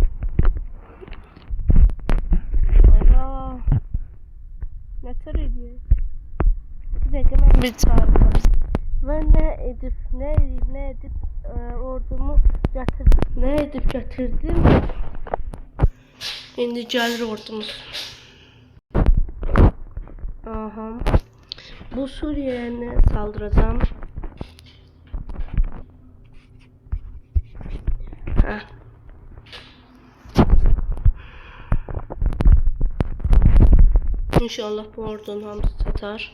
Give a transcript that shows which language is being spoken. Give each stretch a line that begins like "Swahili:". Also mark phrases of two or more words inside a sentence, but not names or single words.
Azerbaijani: Allah nətər edir? Bir dəqiqə mən bir çağırdım və nə edib ordumu gətirdim. Nə edib gətirdim? İndi gəlir ordumuz. Aha.
Turkish: Bu Suriye'ye saldıracağım.
Azerbaijani: İnşallah bu ordunun hamısı satar.